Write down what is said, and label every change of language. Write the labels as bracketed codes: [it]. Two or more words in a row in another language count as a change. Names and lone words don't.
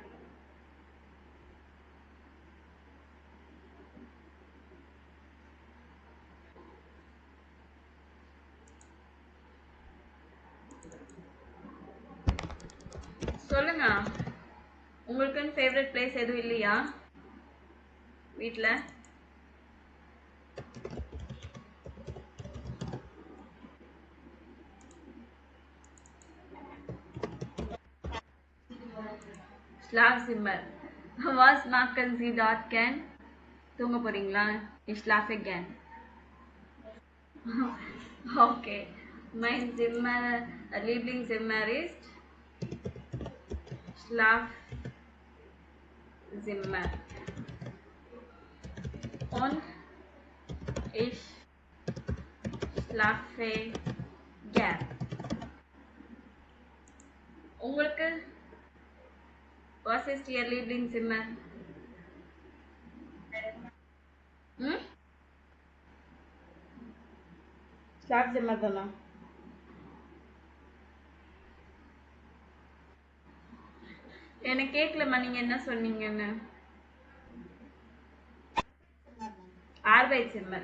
[ta] சொல்லுங்க. உங்களுக்குன்னு ஃபேவரட் பிளேஸ் எதுவும் இல்லையா வீட்டில்? [de] Schlafzimmer. Was machen Sie dort gern? [ta] தூங்க போறீங்களா? [de] Ich schlafe gern. Okay. Mein Zimmer, Lieblingszimmer ist Schlafzimmer. Und ich schlafe gern. [ta] உங்களுக்கு? [de] Was ist Ihr Lieblingszimmer? [ta] Schlafzimmer தானா? எனக்கு கேட்கலம்மா, நீங்க என்ன சொன்னீங்கன்னு. [de] Arbeitszimmer.